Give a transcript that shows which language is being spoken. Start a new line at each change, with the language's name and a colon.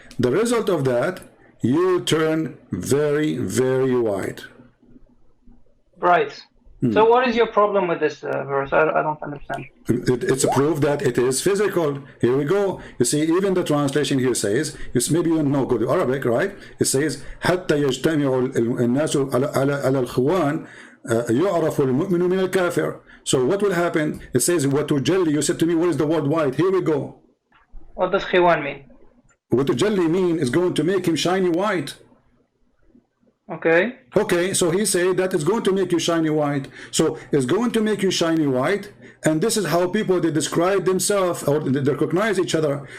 English: The result of that, you turn very, very white. Right. So what is your problem with this verse? I don't understand. It's a proof that it is physical. Here we go. You see, even the translation here says, maybe you don't know good Arabic, right? It says,
Arabic: حتى يجتمع الناس على الخوان يعرف المؤمن من الكافر.
English: So what will happen? It says, وتجلي. You said to me, what is the word white? Here we go. What does khiwan mean? وتجلي mean is going to make him shiny white. Okay. Okay, so he said that it's going to make you shiny white. So it's going to make you shiny white, and this is how people they describe themselves or they recognize each other.